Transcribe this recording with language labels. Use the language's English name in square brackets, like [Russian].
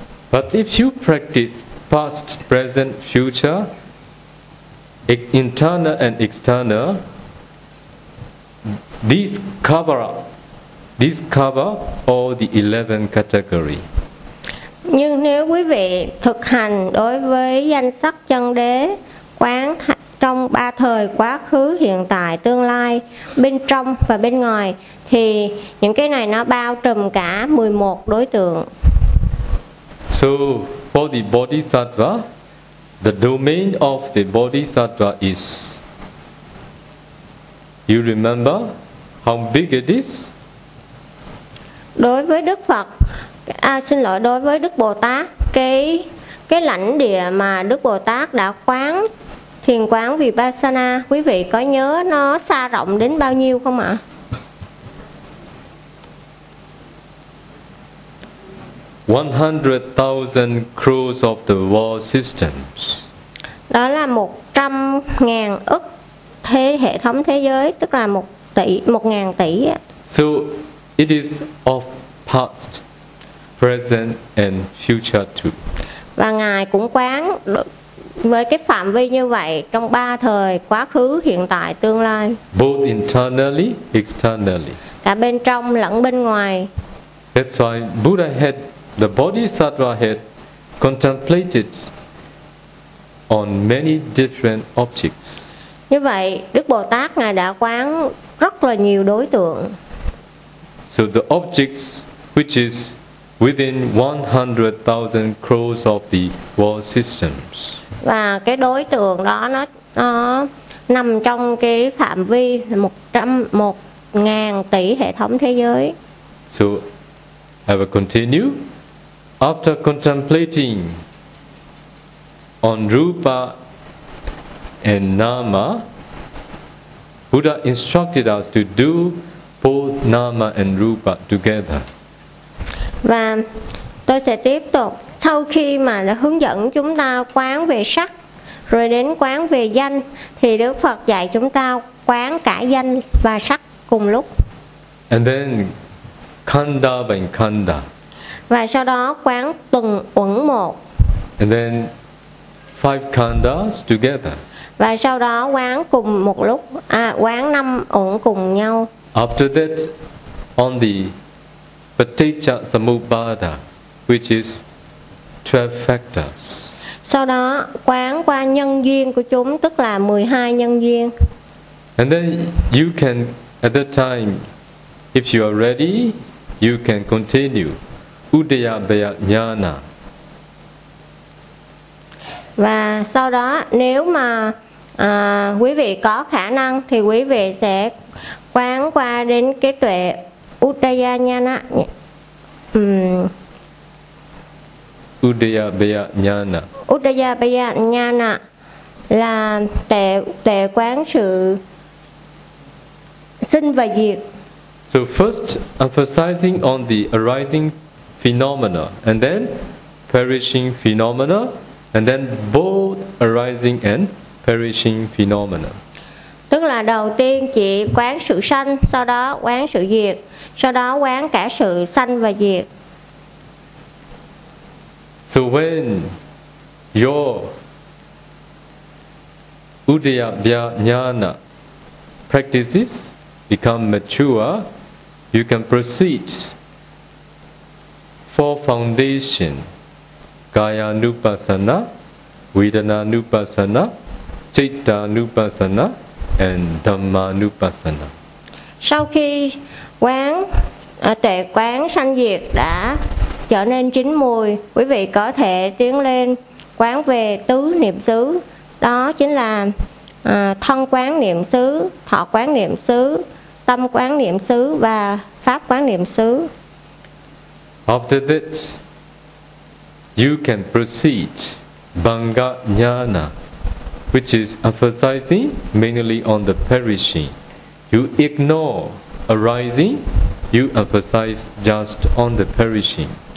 [English] But if you practice past, present, future, internal and external, these cover all the 11 category. [Vietnamese] Nhưng nếu quý vị thực hành đối với danh sắc chân đế, quán trong ba thời quá khứ, hiện tại, tương lai, bên trong và bên ngoài, thì những cái này nó bao trùm cả 11 đối tượng. [English] So for the Bodhisattva, the domain of the Bodhisattva is, you remember how big it is? [Vietnamese] Đối với Đức Phật, đối với Đức Bồ Tát, cái lãnh địa mà Đức Bồ Tát đã quán thiền quán Vipassana, quý vị có nhớ nó xa rộng đến bao nhiêu không ạ? [English] One hundred thousand crores of the world systems. [Vietnamese] Đó là 100.000 ức thế hệ thống thế giới, tức là 1.000 tỷ. [English] So it is of past, present and future too. [Vietnamese] Và ngài cũng quán với cái phạm vi như vậy trong ba thời quá khứ, hiện tại, tương lai. [English] Both internally, externally. [Vietnamese] Cả bên trong lẫn bên ngoài. [English] That's why Buddha had, the Bodhisattva had contemplated on many different objects. [Vietnamese] Như vậy, Đức Bồ Tát ngài đã quán rất là nhiều đối tượng. [English] So the objects which is within 100,000 crores of the world systems. [Vietnamese] Và cái đối tượng đó nó nằm trong cái phạm vi 100.000 tỷ hệ thống thế giới. [English] So I will continue. After contemplating on rupa and nama, Buddha instructed us to do both nama and rupa together. [Vietnamese] Và tôi sẽ tiếp tục. Sau khi mà đã hướng dẫn chúng ta quán về sắc, rồi đến quán về danh, thì Đức Phật dạy chúng ta quán cả danh và sắc cùng lúc. [English] And then khanda bằng khanda. [Vietnamese] Và sau đó quán từng uẩn một. [English] And then five khandas together. [Vietnamese] Và sau đó quán cùng một lúc, quán năm uẩn cùng nhau. [English] After that, on the paticca samuppada, which is 12 factors. [Vietnamese] Sau đó quán qua nhân duyên của chúng, tức là 12 nhân duyên. [English] And then you can, at that time, if you are ready, you can continue Udayabaya jnana. [Vietnamese] Và sau đó nếu mà quý vị có khả năng thì quý vị sẽ quán qua đến cái tuệ Udaya jnana. [Pali] Udayabaya jnana. [Vietnamese] Udayabaya jnana là tuệ quán sự sinh và diệt. [English] So first emphasizing on the arising phenomena and then perishing phenomena and then both arising and perishing phenomena. [Vietnamese] Tức là đầu tiên chỉ quán sự sanh, sau đó quán sự diệt, sau đó quán cả sự sanh và diệt. [English] So when your Udayabaya jnana practices become mature, you can proceed. Four foundation: Kaya Nupassana, Vedana Nupassana, Citta Nupassana, and Dhamma Nupassana. [Vietnamese] Sau khi quán tệ quán sanh diệt đã trở nên chín mùi, quý vị có thể tiến lên quán về tứ niệm xứ, đó chính là thân quán niệm xứ, thọ quán niệm xứ, tâm quán niệm xứ và pháp quán niệm xứ. [English] After this, you can proceed Bhanga Jnana, which is emphasizing mainly on the perishing. You ignore arising, you emphasize just on the perishing.